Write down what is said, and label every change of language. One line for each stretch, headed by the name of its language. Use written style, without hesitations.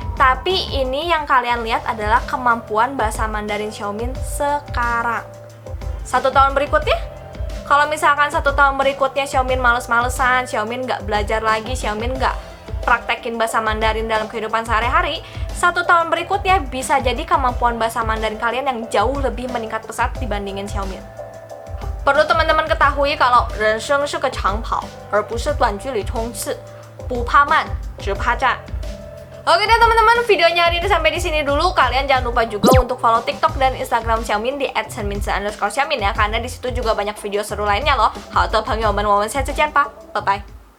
Indonesian: Tapi ini yang kalian lihat adalah kemampuan bahasa Mandarin Xiaomin sekarang. 1 tahun berikutnya? Kalau misalkan 1 tahun berikutnya Xiaomin males-malesan, Xiaomin nggak belajar lagi, Xiaomin nggak praktekin bahasa Mandarin dalam kehidupan sehari-hari, 1 tahun berikutnya bisa jadi kemampuan bahasa Mandarin kalian yang jauh lebih meningkat pesat dibandingin Xiaomin. Perlu teman-teman ketahui kalau
Chinese: 人生是个长跑，而不是短距离冲刺，不怕慢，只怕站。
Indonesian: Oke deh teman-teman, videonya hari ini sampai di sini dulu. Kalian jangan lupa juga untuk follow TikTok dan Instagram Xiaomin di @senminse_Xiaomin ya, karena di situ juga banyak video seru lainnya loh.
Chinese: 好的朋友们，我们下次见吧，拜拜。